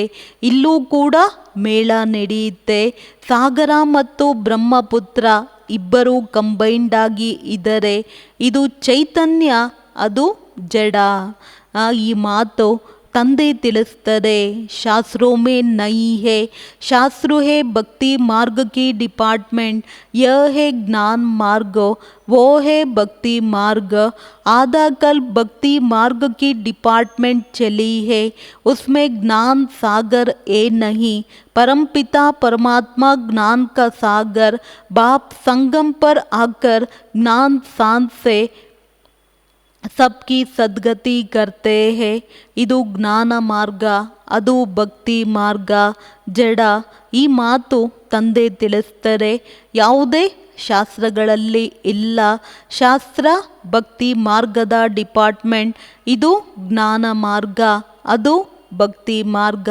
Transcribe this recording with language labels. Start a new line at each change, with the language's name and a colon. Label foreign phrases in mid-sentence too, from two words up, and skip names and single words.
Kannada: ಇಲ್ಲೂ ಕೂಡ ಮೇಳ ನಡೆಯುತ್ತೆ. ಸಾಗರ ಮತ್ತು ಬ್ರಹ್ಮಪುತ್ರ ಇಬ್ಬರೂ ಕಂಬೈಂಡ್ ಆಗಿ ಇದ್ದಾರೆ. ಇದು ಚೈತನ್ಯ, ಅದು ಜಡ. ಈ ಮಾತು ತಂದೆ ತಿಳಿಸ್ತಾರೆ.
Hindi: ಶಾಸ್ತ್ರೋं में नहीं है, शास्त्र है भक्ति मार्ग की डिपार्टमेंट, यह है ज्ञान मार्ग, वो है भक्ति मार्ग. आधा कल भक्ति मार्ग की डिपार्टमेंट चली है, उसमें ज्ञान सागर है नहीं. परमपिता परमात्मा ज्ञान का सागर, बाप संगम पर आकर ज्ञान सांस से सबकी सद्गति करते है.
Kannada: ಇದು ಜ್ಞಾನ ಮಾರ್ಗ, ಅದು ಭಕ್ತಿ ಮಾರ್ಗ, ಜಡ. ಈ ಮಾತು ತಂದೆ ತಿಳಿಸ್ತಾರೆ. ಯಾವುದೇ ಶಾಸ್ತ್ರಗಳಲ್ಲಿ ಇಲ್ಲ. ಶಾಸ್ತ್ರ ಭಕ್ತಿ ಮಾರ್ಗದ ಡಿಪಾರ್ಟ್ಮೆಂಟ್, ಇದು ಜ್ಞಾನ ಮಾರ್ಗ, ಅದು ಭಕ್ತಿ ಮಾರ್ಗ.